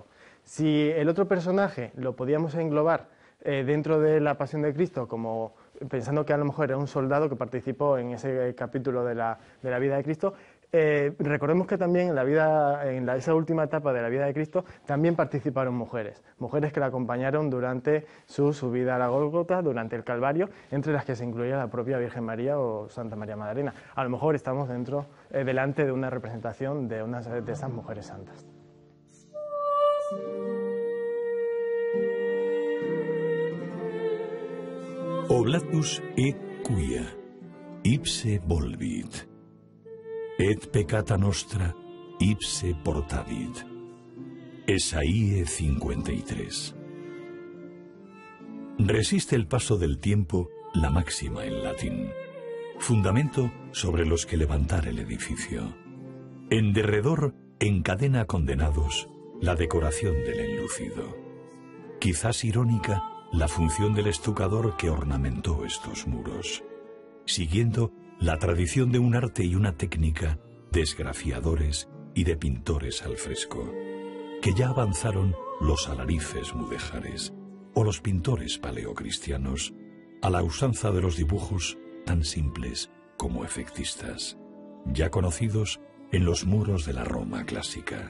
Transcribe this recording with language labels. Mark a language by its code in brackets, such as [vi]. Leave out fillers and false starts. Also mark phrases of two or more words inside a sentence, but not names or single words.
[es] Si el otro personaje lo podíamos englobar dentro de la Pasión de Cristo, como pensando que a lo mejor era un soldado que participó en ese capítulo de la vida de Cristo, Recordemos que también en esa última etapa de la vida de Cristo también participaron mujeres que la acompañaron durante su subida a la Gólgota, durante el Calvario, entre las que se incluía la propia Virgen María o Santa María Magdalena. A lo mejor estamos delante de una representación de una de esas mujeres santas. [la] Oblatus et quia, ipse volvit. Et peccata nostra ipse portavit. [es] Esaíe 53. Resiste el paso del tiempo la máxima en latín, fundamento sobre los que levantar el edificio. En derredor encadena condenados la decoración del enlucido. Quizás irónica la función del estucador que ornamentó estos muros, siguiendo la tradición de un arte y una técnica de esgrafiadores y de pintores al fresco, que ya avanzaron los alarifes mudéjares o los pintores paleocristianos a la usanza de los dibujos tan simples como efectistas, ya conocidos en los muros de la Roma clásica.